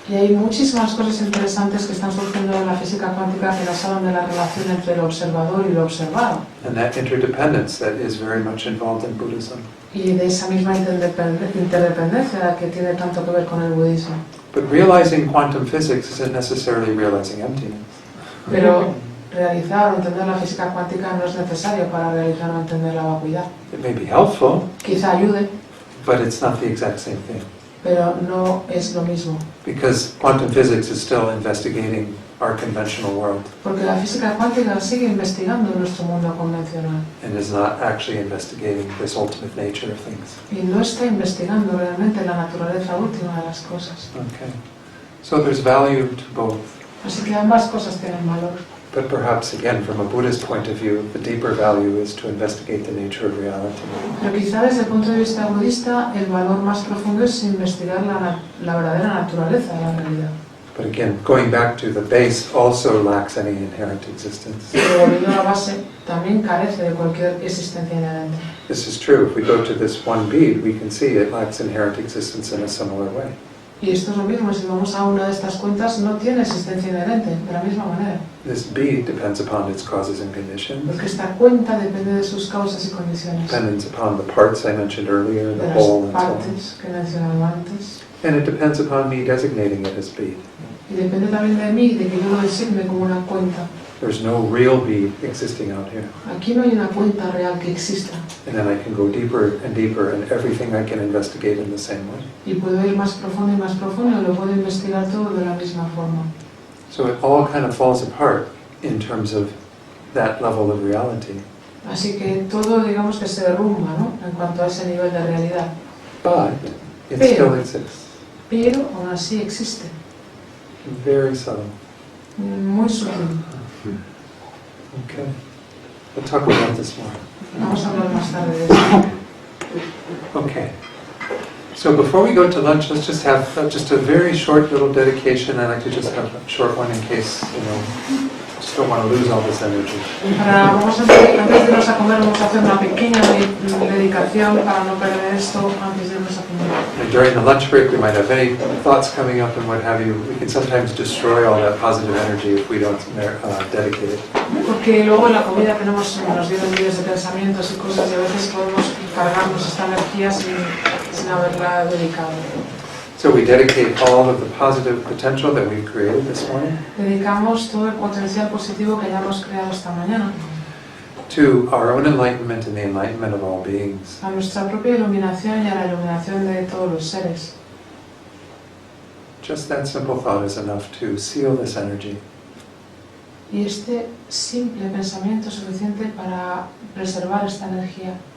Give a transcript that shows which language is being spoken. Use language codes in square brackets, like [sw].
[es] Y hay muchísimas cosas interesantes que están surgiendo de la física cuántica que nos hablan de la relación entre el observador y lo observado. [en] And that interdependence that is very much involved in Buddhism. [es] Y de esa misma interdependencia que tiene tanto que ver con el budismo. [en] But realizing quantum physics isn't necessarily realizing emptiness. [es] Pero realizar o entender la física cuántica no es necesario para realizar o entender la vacuidad. [en] It may be helpful, [es] Quizá ayude, [en] but it's not the exact same thing. [es] pero no es lo mismo. [en] Because quantum physics is still investigating our conventional world [es] Porque la física cuántica sigue investigando nuestro mundo convencional [en] and is not actually investigating this ultimate nature of things. [es] y no está investigando realmente la naturaleza última de las cosas. [en] Okay. So there's value to both. [es] Así que ambas cosas tienen valor. [en] But perhaps, again, from a Buddhist point of view, the deeper value is to investigate the nature of reality. [es] Pero quizá desde el punto de vista budista el valor más profundo es investigar la verdadera naturaleza de la realidad. [en] But again, going back to the base also lacks any inherent existence. [es] Pero volviendo a la base, también carece de cualquier existencia inherente. [en] This is true. If we go to this one bead, we can see it lacks inherent existence in a similar way. [es] Y esto es lo mismo, si vamos a una de estas cuentas, no tiene existencia inherente, de la misma manera. [en] This bead depends upon its causes and conditions, [es] Porque esta cuenta depende de sus causas y condiciones, [en] depends upon the parts I mentioned earlier, [es] de [en] the [es] las [en] whole and so on. [es] partes que he mencionado antes. [en] And it depends upon me designating it as bead. [es] Y depende también de mí, de que yo lo designe como una cuenta. [en] There's no real bead existing out here. [es] Aquí no hay una cuenta real que exista. [en] And then I can go deeper and deeper, and everything I can investigate in the same way. [es] Y puedo ir más profundo y más profundo, y lo puedo investigar todo de la misma forma. [en] So it all kind of falls apart in terms of that level of reality. [es] Así que todo, digamos, que se derrumba, ¿no?, en cuanto a ese nivel de realidad. [en] But it [es] Pero- [en] still exists. [es] Pero aún así existe. [en] Very subtle. [es] Muy sutil. [en] Okay. We'll talk about this more. [es] Vamos a hablar más tarde de eso. [en] Okay. So before we go to lunch, let's just have just a very short little dedication. I'd like to just have a short one in case, just don't want to lose all this energy. [es] Antes de irnos a comer, vamos a hacer una pequeña dedicación para no perder esto antes de irnos a comer. [en] And during the lunch break, we might have any thoughts coming up and what have you. We can sometimes destroy all that positive energy if we don't dedicate it. [es] Porque luego en la comida nos vienen miles de pensamientos y cosas y a veces podemos cargarnos esta energía sin haberla dedicado. [en] So we dedicate all of the positive potential that we've created this morning [es] Dedicamos todo el potencial positivo que hayamos creado esta mañana [en] to our own enlightenment and the enlightenment of all beings. [es] a nuestra propia iluminación y a la iluminación de todos los seres. [en] Just that simple thought is enough to seal this energy. [es] Y este simple pensamiento es suficiente para preservar esta energía